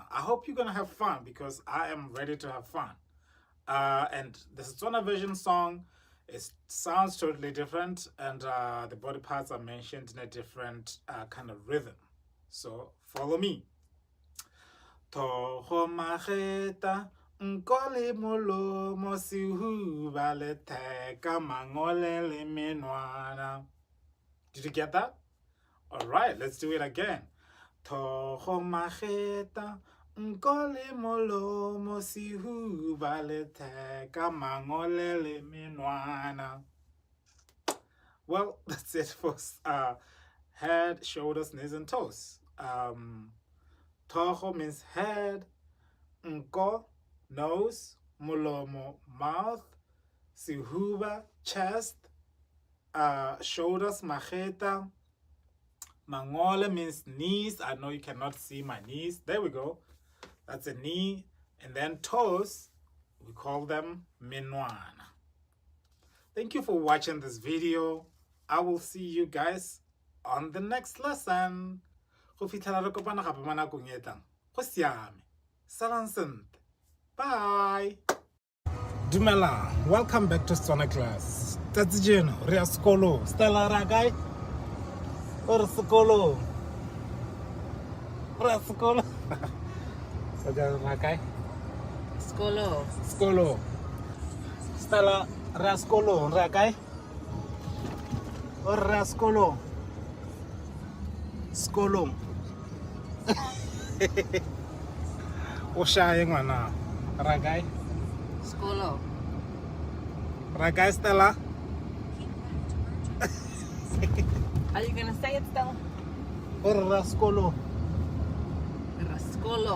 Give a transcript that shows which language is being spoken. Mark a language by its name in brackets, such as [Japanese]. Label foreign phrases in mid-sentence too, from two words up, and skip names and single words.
[English] I hope you're gonna have fun because I am ready to have fun. And the Setswana version song sounds totally different, and the body parts are mentioned in a different kind of rhythm. So follow me. [Tswana] Toho mageta nkole molomo sihuba le teka mangole le menwana. [English] Did you get that? All right, let's do it again. [Tswana] Toho mageta nkole molomo sihuba le teka mangole le menwana. [English] Well, that's it for head, shoulders, knees, and toes. Toho means head, nko, nose, mulomo, mouth, sihuba, chest, shoulders, mageta, mangole means knees. I know you cannot see my knees. There we go. That's a knee. And then toes, we call them menwana. Thank you for watching this video. I will see you guys on the next lesson. [Tswana] Go fitlhela re kopana gape mo nakong e tlang. Go siame. Salang sentle. Bye. Dumela, [English] welcome back to Setswana Class. [Tswana] Tsatsi jeno re ya sekolo. Stella ra kae? O re sekolo. Re ya sekolo. Sa ra kae? Skolo. Sekolo. Stella re ya sekolo. Re ya kae? O re ya sekolo. Sekolo. O shaye ngwana. Ra kae? Skolo. Ra kae Stella? [English] Are you gonna say it still? [Tswana] O re ya sekolo. Skolo.